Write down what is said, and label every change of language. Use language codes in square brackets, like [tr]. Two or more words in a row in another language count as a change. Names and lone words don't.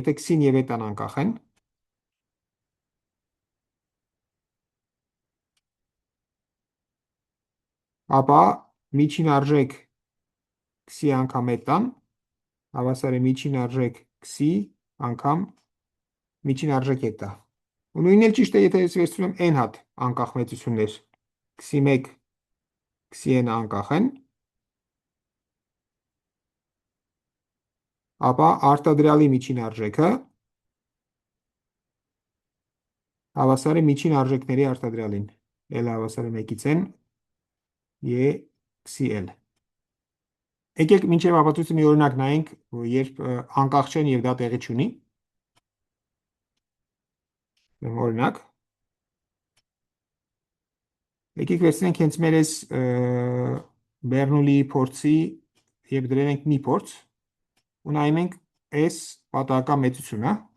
[hy] եթե xi-ն եւ eta-ն անկախ են, ապա միջին արժեք xi անգամ eta-ն հավասար է միջին արժեք xi անգամ միջին արժեք eta։ Ու նույնն էլ ճիշտ է, եթե ես վերցնում եմ n հատ անկախ մեծություններ, xi1, xi-n անկախ են, ապա արտադրյալի միջին արժեքը հավասար է միջին արժեքների արտադրյալին, L հավասար է 1-ից n, e xi-l։ Եկեք մինչև ապացույցը մի օրինակ նայենք, երբ անկախ չեն եւ դա տեղի չունի։ Օրինակ, եկեք վերցնենք հենց մեր այս Բեռնուլի փորձի եւ դրել ենք մի փորձ ու նայում ենք այս պատահական մեծությունը։